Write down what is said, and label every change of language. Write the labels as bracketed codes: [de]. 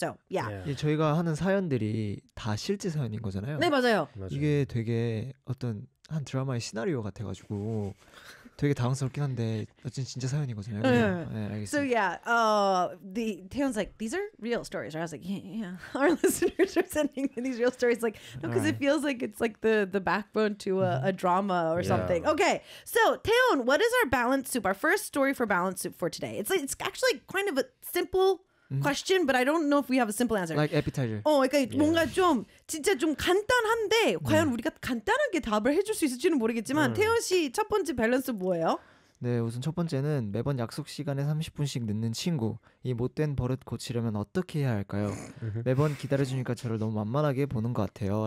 [en] So, yeah. [ko] 예, 저희가 하는 사연들이 다 실제 사연인 거잖아요. 네, 맞아요. 맞아요. 이게 되게 어떤... 한 드라마의 시나리오 같아가지고 되게 당황스럽긴 한데 어쨌든 진짜 사연이거든요. 네, 알겠습니다. [en] So yeah, the Taeyeon's like these are real stories. Right? I was like, yeah, yeah. Our listeners are sending these real stories, like, no, because right. it feels like it's like the backbone to a drama or something. Okay, so Taeyeon, what is our balance soup? Our first story for balance soup for today. It's actually kind of a simple. Question, but I don't know if we have a simple answer. Like appetizer. [ko] 그러니까 뭔가 좀 진짜 좀 간단한데 과연 우리가 간단하게 답을 해줄 수 있을지는 모르겠지만 태연 씨 첫 번째 밸런스 뭐예요? 네, 우선 첫 번째는 매번 약속 시간에 30분씩 늦는 친구. 이 못된 버릇 고치려면 어떻게 해야 할까요? 매번 기다려주니까 저를 너무 만만하게 보는 것 같아요.